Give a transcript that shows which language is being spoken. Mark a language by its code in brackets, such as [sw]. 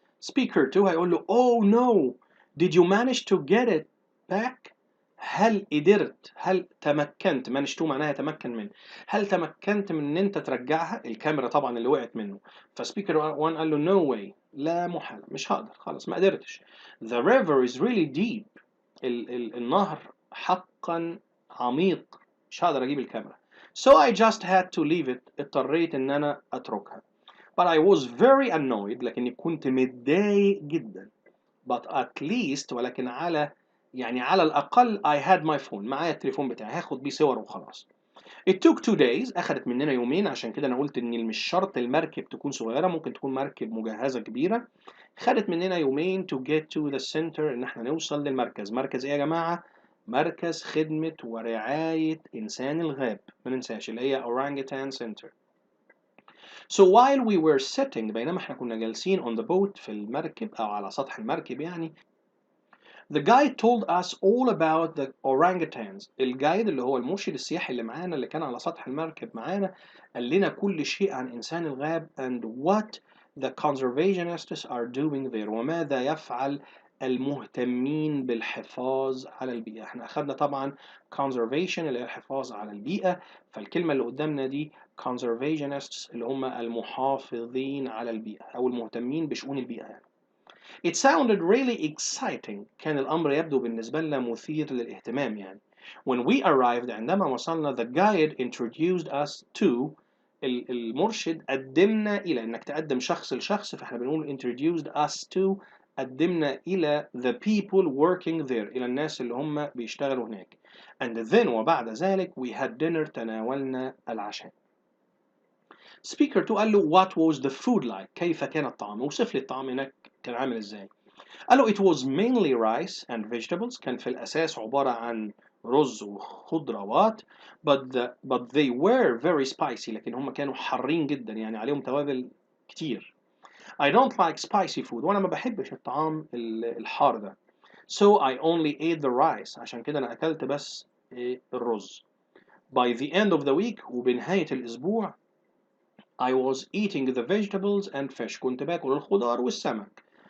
[ar] Speaker 2 هيقول له [en] oh no did you manage to get it back؟ [ar] هل قدرت، هل تمكنت، manage to معناها يتمكن من، هل تمكنت من ان انت ترجعها الكاميرا طبعا اللي وقعت منه. فسبيكر 1 قال له [en] no way، [ar] لا محالة، مش هقدر، خلاص ما قدرتش. [en] the river is really deep، [ar] النهر حقا عميق، مش هقدر اجيب الكاميرا. [en] so I just had to leave it، [ar] اضطريت ان انا اتركها. [en] but I was very annoyed، [ar] لكني كنت متضايق جدا. [en] but at least، [ar] ولكن على الأقل [en] I had my phone، [ar] معايا التليفون بتاعي، هاخد بيه صور وخلاص. [en] it took 2 days، [ar] أخدت مننا يومين، عشان كده أنا قلت إن مش شرط المركب تكون صغيرة، ممكن تكون مركب مجهزة كبيرة. خدت مننا يومين [en] to get to the center، [ar] إن احنا نوصل للمركز. مركز إيه يا جماعة؟ مركز خدمة ورعاية إنسان الغاب، ما ننساش اللي هي orangutan center. [en] So while we were sitting [ar] بينما احنا كنا جالسين [en] on the boat [ar] في المركب أو على سطح المركب يعني [en] the guide told us all about the orangutans. [ar] الجايد اللي هو المرشد السياحي اللي معانا اللي كان على سطح المركب معانا قال لنا كل شيء عن إنسان الغاب [en] and what the conservationists are doing there [ar] وماذا يفعل المهتمين بالحفاظ على البيئة. احنا أخدنا طبعا conservation اللي هي الحفاظ على البيئة، فالكلمة اللي قدامنا دي conservationists اللي هم المحافظين على البيئة أو المهتمين بشؤون البيئة يعني. [en] It sounded really exciting. [ar] كان الأمر يبدو بالنسبة لنا مثير للاهتمام يعني. [en] When we arrived [ar] عندما وصلنا [en] the guide introduced us to [ar] المرشد قدمنا إلى إنك تقدم شخص لشخص فإحنا بنقول [en] introduced us to [ar] قدمنا إلى [en] the people working there [ar] إلى الناس اللي هم بيشتغلوا هناك. [en] And then [ar] وبعد ذلك [en] we had dinner [ar] تناولنا العشاء. Speaker 2 قال له [en] what was the food like [ar] كيف كان الطعام وصف لي الطعام هناك كان عامل ازاي. قال له [en] it was mainly rice and vegetables [ar] كان في الأساس عبارة عن رز وخضروات [en] but they were very spicy [ar] لكن هم كانوا حارين جدا يعني عليهم توابل كتير. [en] I don't like spicy food [ar] وأنا ما بحبش الطعام الحار ده. [en] So I only ate the rice [ar] عشان كده أنا أكلت بس الرز. [en] By the end of the week [ar] وبنهاية الأسبوع [en] I was eating the vegetables and fish [ar] كنت باكل الخضار والسمك.